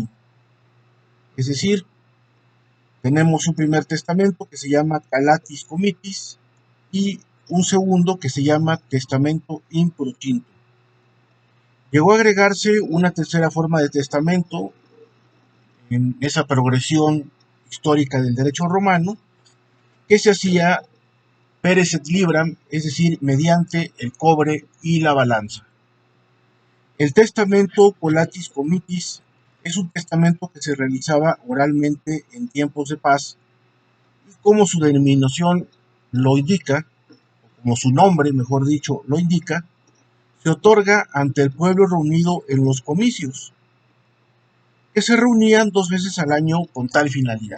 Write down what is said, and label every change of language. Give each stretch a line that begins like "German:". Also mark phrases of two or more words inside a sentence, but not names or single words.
Spanish: Es decir, tenemos un primer testamento que se llama
Latin: calatis comitis
Spanish: y un segundo que se llama testamento
Latin: in procintu.
Spanish: Llegó a agregarse una tercera forma de testamento en esa progresión histórica del derecho romano, que se hacía
Latin: peres et libram,
Spanish: es decir, mediante el cobre y la balanza. El testamento
Latin: colatis comitis
Spanish: es un testamento que se realizaba oralmente en tiempos de paz y como su denominación lo indica, o como su nombre, mejor dicho, lo indica, se otorga ante el pueblo reunido en los comicios, que se reunían 2 veces al año con tal finalidad.